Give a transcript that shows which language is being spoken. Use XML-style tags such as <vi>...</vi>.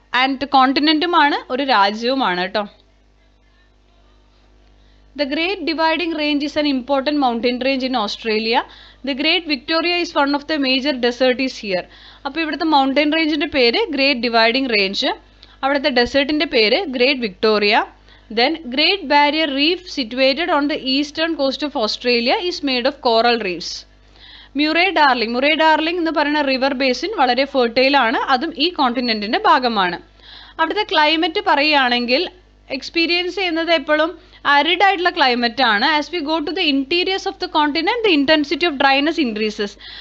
<ml>And കോണ്ടിനെന്റുമാണ് ഒരു രാജ്യവുമാണ് കേട്ടോ.</ml> <en>The Great Dividing Range is an important mountain range in Australia. The Great Victoria is one of the major desert is here.</en> <ml>അപ്പോൾ ഇവിടുത്തെ mountain റേഞ്ചിൻ്റെ പേര് great dividing range, അവിടുത്തെ ഡെസേർട്ടിൻ്റെ പേര് great Victoria.</ml> <en>Then Great Barrier Reef situated on the eastern coast of Australia is made of coral reefs.</en> <ml>Murray Darling എന്ന് പറയുന്ന river basin വളരെ fertile ആണ്, അതും ഈ കോണ്ടിനെന്റിന്റെ ഭാഗമാണ്. അവിടുത്തെ ക്ലൈമറ്റ് പറയുകയാണെങ്കിൽ എക്സ്പീരിയൻസ് ചെയ്യുന്നത് എപ്പോഴും arid ആയിട്ടുള്ള ക്ലൈമറ്റ് ആണ്.</ml> <en>As we go to the interiors of the continent the intensity of dryness increases.</en>